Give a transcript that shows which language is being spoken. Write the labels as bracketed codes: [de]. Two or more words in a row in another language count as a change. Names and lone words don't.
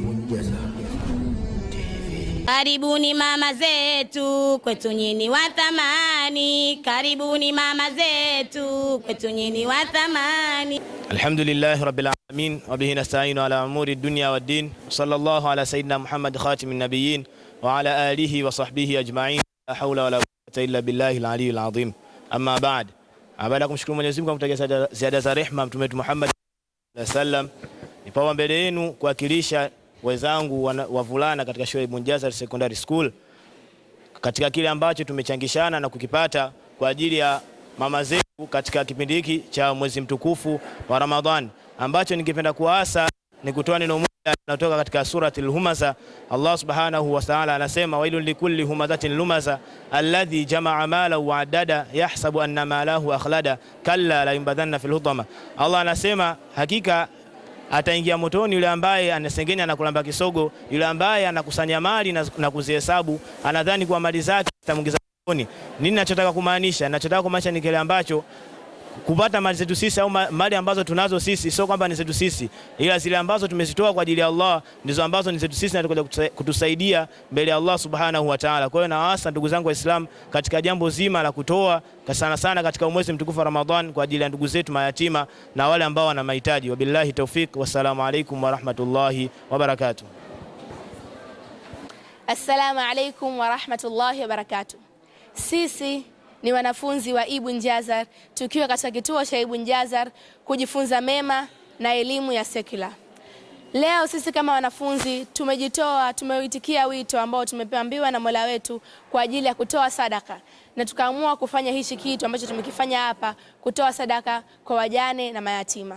[sw] Karibuni mama zetu kwetu nyinyi wa thamani, karibuni mama zetu kwetu nyinyi wa thamani. [ar] الحمد لله رب العالمين وبه نستعين على أمور دنيا والدين. صلى الله على سيدنا محمد خاتم النبيين وعلى آله وصحبه أجمعين. لا حول ولا قوة إلا بالله العلي العظيم. أما بعد. [sw] Baada kumshukuru Mwenyezi Mungu kwa kutakia ziada za rehema mtume wetu Muhammad [ar] صلى الله عليه وسلم, [sw] nipo mbele yenu kuwakilisha wenzangu wavulana katika shule ya Ibn Jazar Secondary School katika kile ambacho tumechangishana na kukipata kwa ajili ya mama zetu katika kipindi hiki cha mwezi mtukufu wa Ramadhan, ambacho ningependa kuasa ni kutoa neno moja linalotoka katika surati al-Humaza. Allah [ar] سبحانه وتعالى [sw] anasema, [ar] ويل لكل همزة لمزة الذي جمع مالا وعدده يحسب أن ماله أخلده كلا لينبذن في الحطمة. [sw] Allah anasema hakika ataingia motoni yule ambaye anasengenya na kulamba kisogo, yule ambaye anakusanya mali na kuzihesabu, anadhani kwa mali zake atamuingiza motoni. Nini ninachotaka kumaanisha? Ninachotaka kumaanisha ni kile ambacho kupata mali zetu sisi au mali ambazo tunazo sisi sio kwamba ni zetu sisi, ila zile ambazo tumezitoa kwa ajili ya Allah ndizo ambazo ni zetu sisi na tutakuja kutusaidia mbele ya Allah [ar] سبحانه وتعالى. [sw] Kwa hiyo nawaasa ndugu zangu Waislamu katika jambo zima la kutoa sana sana katika mwezi mtukufu wa Ramadhan kwa ajili ya ndugu zetu mayatima na wale ambao wana mahitaji. [ar] وبالله التوفيق, والسلام عليكم ورحمة الله وبركاته. السلام عليكم ورحمة الله وبركاته. [sw] Sisi ni wanafunzi wa Ibn Jazar tukiwa katika kituo cha Ibn Jazar kujifunza mema na elimu ya sekula. Leo sisi kama wanafunzi tumeitikia wito ambao tumepeambiwa na Mola wetu kwa ajili ya kutoa sadaka, na tukaamua kufanya hichi kitu ambacho tumekifanya hapa, kutoa sadaka kwa wajane na mayatima.